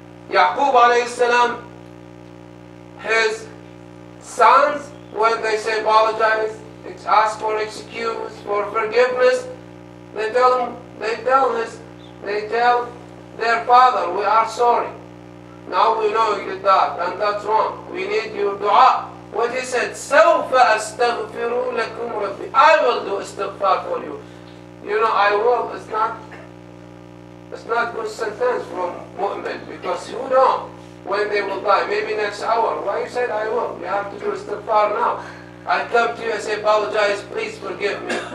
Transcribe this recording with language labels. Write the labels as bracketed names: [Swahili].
[English] Yaqub alayhi salam, his sons, when they say apologize, ask for excuse, for forgiveness, they tell their father, we are sorry. Now we know you did that, and that's wrong. We need your dua. What he said, [Arabic] سَوْفَ أَسْتَغْفِرُ لَكُمْ رَبِّي. [English] I will do istighfar for you. You know, I will, it's not good sentence from mu'min, because you know when they will die, maybe next hour. Why you said I will? You have to do istighfar now. I come to you and say, apologize, please forgive me.